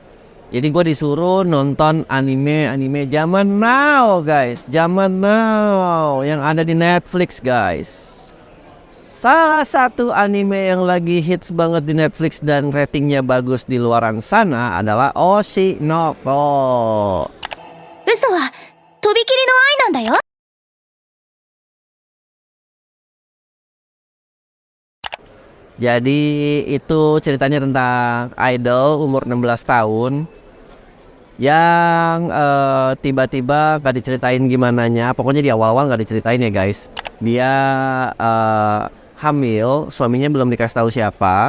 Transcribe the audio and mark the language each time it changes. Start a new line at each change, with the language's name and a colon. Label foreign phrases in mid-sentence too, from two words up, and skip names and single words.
Indonesian: Jadi gue disuruh nonton anime zaman now guys, zaman now yang ada di Netflix guys. Salah satu anime yang lagi hits banget di Netflix dan ratingnya bagus di luaran sana adalah Oshinoko.
Japanese: 嘘はとびきりの愛なんだよ。
Indonesian: Jadi itu ceritanya tentang idol umur 16 tahun yang tiba-tiba gak diceritain gimananya. Pokoknya di awal-awal gak diceritain ya guys. Dia hamil, suaminya belum dikasih tahu siapa.